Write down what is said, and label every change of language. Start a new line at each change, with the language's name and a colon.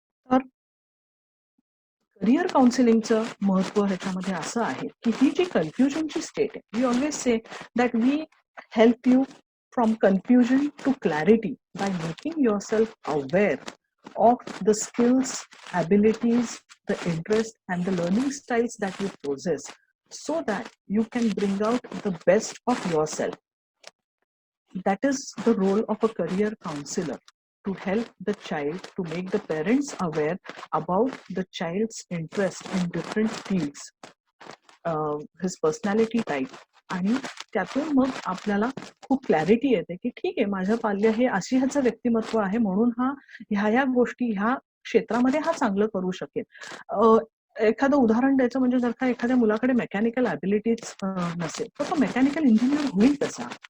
Marathi: तर करिअर काउन्सिलिंगचं महत्व ह्याच्यामध्ये असं आहे की ही जी कन्फ्युजनची स्टेट आहे,
English: We always say that we help you from confusion to clarity by making your self aware of the skills, abilities, the interest, and the learning styles that you possess so that you can bring out the best of yourself. That is the role of a career counselor, to help the child, to make the parents aware about the child's interest in different fields, his personality type.
Marathi: आणि त्यातून मग आपल्याला खूप clarity येते की ठीक आहे, माझं पाल्य हे अशी ह्याचं व्यक्तिमत्व आहे म्हणून हा ह्या गोष्टी ह्या क्षेत्रामध्ये हा चांगलं करू शकेल. एखादं उदाहरण द्यायचं म्हणजे जर का एखाद्या मुलाकडे मेकॅनिकल ॲबिलिटीज नसेल तर तो मेकॅनिकल इंजिनियर होईल कसा?